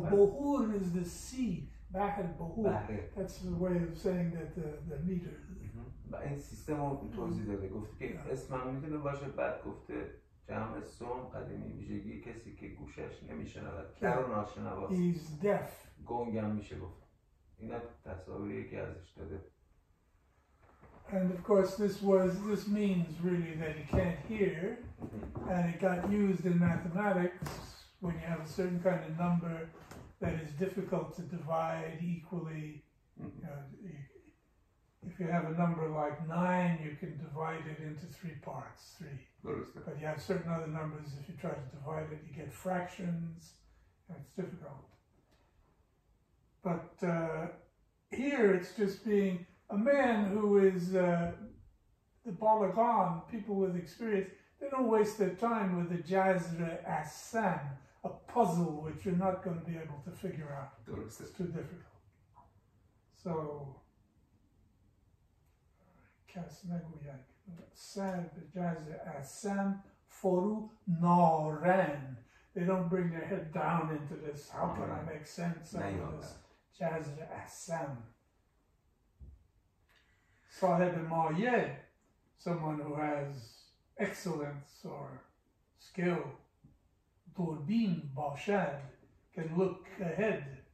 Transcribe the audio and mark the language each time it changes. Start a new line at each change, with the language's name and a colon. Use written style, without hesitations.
English: بهور is the sea بحر بهور. That's the way of saying that the meter.
Persian: و این سیستم رو توضیح داده گفته که اسم هم میتونه باشه بعد گفته جمع سوم قدیمی ویژگی کسی که گوشش نمیشنود کر و ناشنواست
English: He's deaf.
Persian: گنگم میشه گفت اینا تصاویری که ازش داده.
English: And of course this means really that he can't hear, and it got used in mathematics when you have a certain kind of number that is difficult to divide equally. If you have a number like 9, you can divide it into 3 parts, 3. But you have certain other numbers, if you try to divide it, you get fractions, and it's difficult. But here it's just being a man who is the Balagan, people with experience, they don't waste their time with the Jazra Asan, a puzzle which you're not going to be able to figure out. It's too difficult.
Persian: So, کس نگوید سر به جذر اصم فرو نارن.
English: They don't bring their head down into this. How can I make sense of this جذر اصم?
Persian: صاحب مایه,
English: someone who has excellence or skill.
Persian: دوربین باشد,
English: can look ahead.